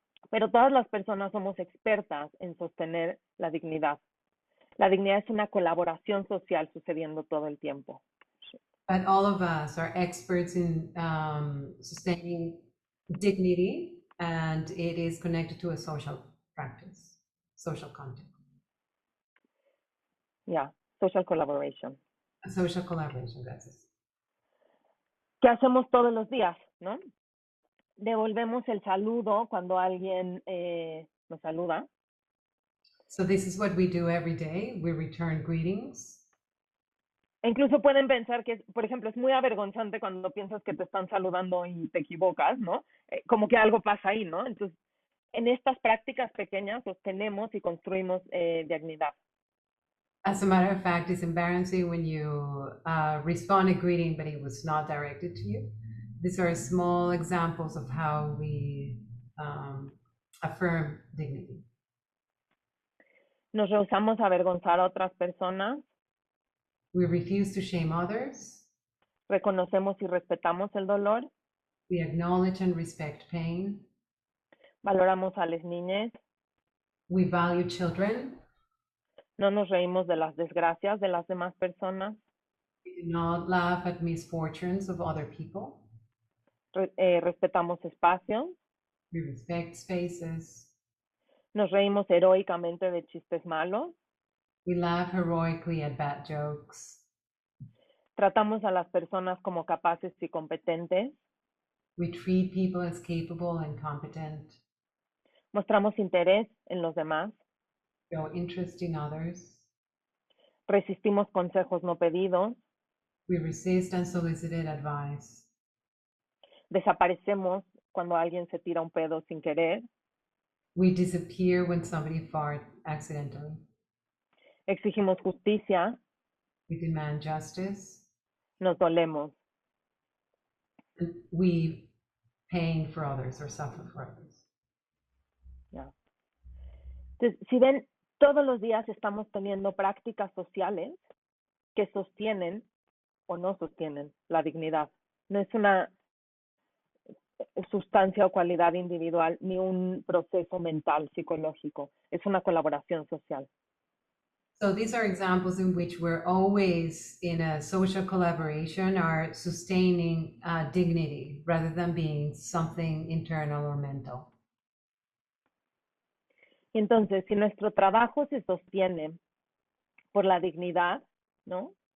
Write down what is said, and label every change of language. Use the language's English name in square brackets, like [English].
[Spanish] Pero todas las personas somos expertas en sostener la dignidad. La dignidad es una colaboración social sucediendo todo el tiempo. [English] But all of us are experts in sustaining dignity, and it is connected to a social practice, social context. Yeah, social collaboration. A social collaboration, gracias. [Spanish] ¿Qué hacemos todos los días, no? Devolvemos el saludo cuando alguien nos saluda. [English] So this is what we do every day. We return greetings. [Spanish] E incluso pueden pensar que, por ejemplo, es muy avergonzante cuando piensas que te están saludando y te equivocas, ¿no? Como que algo pasa ahí, ¿no? Entonces, en estas prácticas pequeñas sostenemos y construimos dignidad. [English] As a matter of fact, it's embarrassing when you respond a greeting, but it was not directed to you. These are small examples of how we affirm dignity. [Spanish] Nos rehusamos a avergonzar a otras personas. [English] We refuse to shame others. [Spanish] Reconocemos y respetamos el dolor. [English] We acknowledge and respect pain. [Spanish] Valoramos a las niñas. [English] We value children. [Spanish] No nos reímos de las desgracias de las demás personas. [English] We do not laugh at misfortunes of other people. [Spanish] Respetamos espacios. [English] We respect spaces. [Spanish] Nos reímos heroicamente de chistes malos. [English] We laugh heroically at bad jokes. [Spanish] Tratamos a las personas como capaces y competentes. [English] We treat people as capable and competent. [Spanish] Mostramos interés en los demás. [English] Show interest in others. [Spanish] Resistimos consejos no pedidos. [English] We resist unsolicited advice. [Spanish] Desaparecemos cuando alguien se tira un pedo sin querer. [English] We disappear when somebody farts accidentally. [Spanish] Exigimos justicia. [English] We demand justice. [Spanish] Nos dolemos. [English] And we pain for others or suffer for others. [Spanish] Ya. Entonces, si ven, todos los días estamos teniendo prácticas sociales que sostienen o no sostienen la dignidad. No es una sustancia o cualidad individual ni un proceso mental, psicológico. Es una colaboración social. [English] So these are examples in which we're always in a social collaboration are sustaining dignity rather than being something internal or mental. [Spanish] Entonces, si nuestro trabajo se sostiene por la dignidad, ¿no?